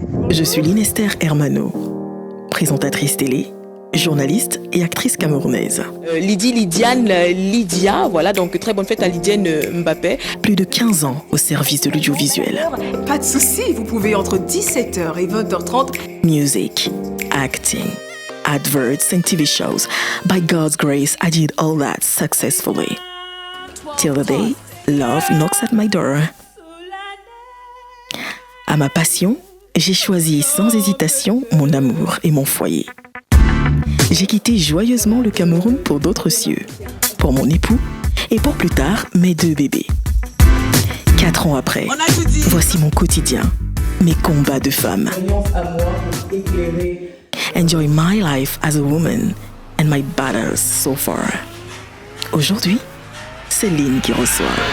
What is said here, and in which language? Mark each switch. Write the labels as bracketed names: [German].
[French] Je suis Lynn Esther Hermano, présentatrice télé, journaliste et actrice camerounaise. Lydia, voilà, donc très bonne fête à Lydienne Mbappé. Plus de 15 ans au service de l'audiovisuel. Pas de souci, vous pouvez entre 17h et 20h30. [English] Music, acting, adverts and TV shows. By God's grace, I did all that successfully. Till the day, love knocks at my door. [French] À ma passion, j'ai choisi sans hésitation mon amour et mon foyer. J'ai quitté joyeusement le Cameroun pour d'autres cieux, pour mon époux et pour plus tard mes 2 bébés. 4 ans après, voici mon quotidien, mes combats de femme. [English] Enjoy my life as a woman and my battles so far. [French] Aujourd'hui, c'est Lynn qui reçoit.